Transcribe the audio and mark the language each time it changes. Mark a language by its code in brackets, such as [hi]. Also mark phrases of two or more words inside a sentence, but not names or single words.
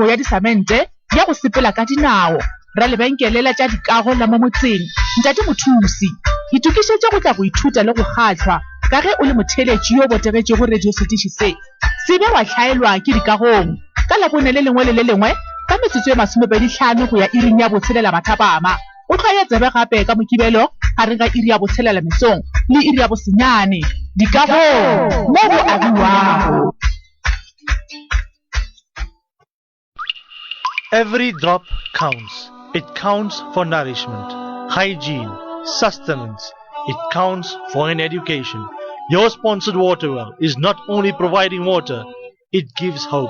[nso] ya disamente ya go sepela ka dinao ra lebenkelela tša dikago la mo motseng ntate mothusi itukišetše go tla go ithuta le go kgahlwa ka ge o le motheletši yo botegetše go radio setiši se se be wa hlaelwa ke dikagong ka labone le lengwe le le lengwe ka metsotso e 25 go ya iring ya botshelela mathapama o tlhoya tsebe gape ka mokibelo gare ga iri ya botshelela mesong le iri ya bosenyane dikagong mo go agiwago. [en] Every drop counts. It counts for nourishment, hygiene, sustenance. It counts for an education. Your sponsored water well is not only providing water, it gives hope.